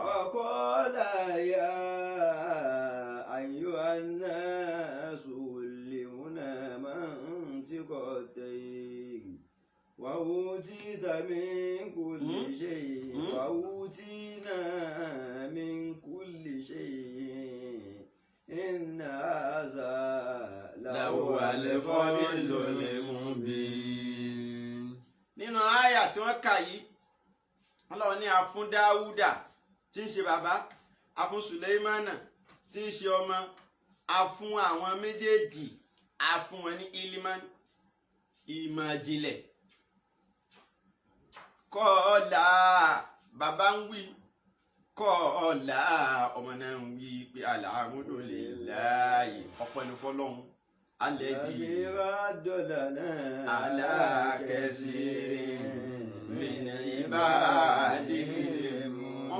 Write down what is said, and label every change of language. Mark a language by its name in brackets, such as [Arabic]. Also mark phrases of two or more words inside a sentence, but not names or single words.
[Arabic] وقال يا أيها الناس علمنا منطق الطير وأوتيت من كل شيء وأوتينا من كل شيء إن هذا لهو الفضل المبين. [Yoruba] nínú àyà tí wọ́n kà yìí Ọlọ́run ní a fún Dáúdà tí ń ṣe bàbá a fún Sùlẹ́mánà tí ń ṣe ọmọ a fún àwọn méjèèjì a fún wọn ní ilman ìmọ̀ ìjìnlẹ̀ kọ́ọ̀lá bàbá ń wí kọ́ọ̀lá ọmọ náà ń wí pé alhamdulillahi ọpẹ́ ni fọ́lọ́run alẹ́dí alákẹ́sìrì mìíràn ìbáàdì wọ́n